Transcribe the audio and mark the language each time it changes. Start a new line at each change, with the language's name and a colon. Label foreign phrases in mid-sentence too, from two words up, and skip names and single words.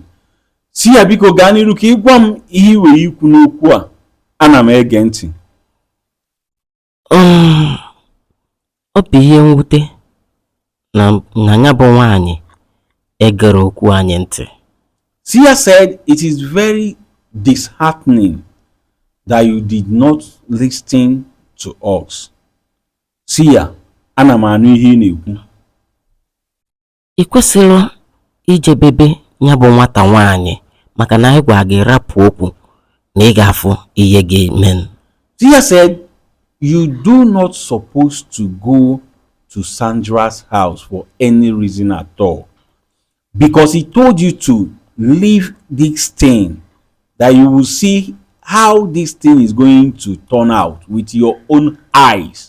Igbo: Sia biko gaa n'iru ka ị gwa m ihe i were ikwu n'okwu a. Ana m ege ntị. Ọ bụ ihe mwute na ya bụ nwaanyị egere okwu anyị ntị.
English: Sia said it is very disheartening that you did not listen to us.
Igbo: Sia, ana m anụ ihe ị na-ekwu. Ị kwesịrị ijebebe ya bụ nwata nwaanyị maka na anyị gwa gị rapụ okwu na ị ga-afụ ihe ga-eme.
English: Sia said you do not supposed to go to Sandra's house for any reason at all, because he told you to leave this thing, that you will see how this thing is going to turn out with your own eyes.